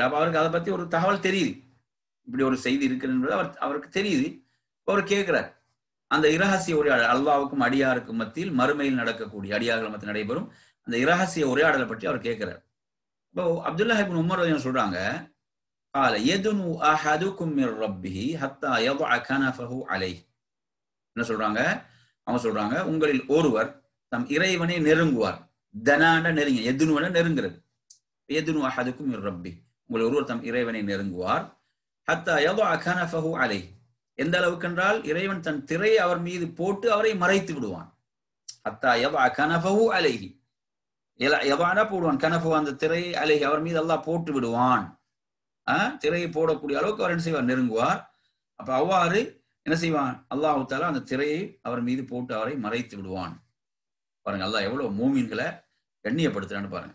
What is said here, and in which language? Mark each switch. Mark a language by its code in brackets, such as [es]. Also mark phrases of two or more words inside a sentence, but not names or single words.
[ta] அப்ப அவருக்கு அதை பத்தி ஒரு தகவல் தெரியுது, இப்படி ஒரு செய்தி இருக்குன்றது அவருக்கு தெரியுது. அவர் கேட்கிறார். அந்த இரகசிய உரையாடல், அல்லாஹ்வுக்கும் அடியாருக்கும் மத்தியில் மறுமையில் நடக்கக்கூடிய, அடியார்கள் மத்தியில் நடைபெறும் அந்த இரகசிய உரையாடலை பற்றி அவர் கேட்கிறார். இப்போ அப்துல்லாஹ் இப்னு உமர் சொல்றாங்க, [ar] قال يدنو احدكم من ربه حتى يضع كنفه عليه. [ta] என்ன சொல்றாங்க? அவங்க சொல்றாங்க, உங்களில் ஒருவர் தம் இறைவனை நெருங்குவார். தனாண்ட நெருங்க, எதுனுவன நெருங்குறது. [ar] يدنو احدكم من ربه, [ta] உங்களில் ஒருவர் தம் இறைவனை நெருங்குவார். [ar] حتى يضع كنفه عليه, [ta] எந்த அளவுக்கு என்றால் இறைவன் தன் திரையை அவர் மீது போட்டு அவரை மறைத்து விடுவான். [ar] حتى يضع كنفه عليه, [ta] யதானா போடுவான், கனஃபு அந்த திரையை அலைஹி அவர் மீது அல்லாஹ் போட்டு விடுவான். திரையை போடக்கூடிய அளவுக்கு அவர் என்ன செய்வார்? நெருங்குவார். அப்ப அவ்வாறு என்ன செய்வான்? அல்லாஹ் தஆலா அந்த திரையை அவர் மீது போட்டு அவரை மறைத்து விடுவான். பாருங்க, அல்லாஹ் எவ்வளவு மூமின்களை கண்ணியப்படுத்துறான்னு பாருங்க.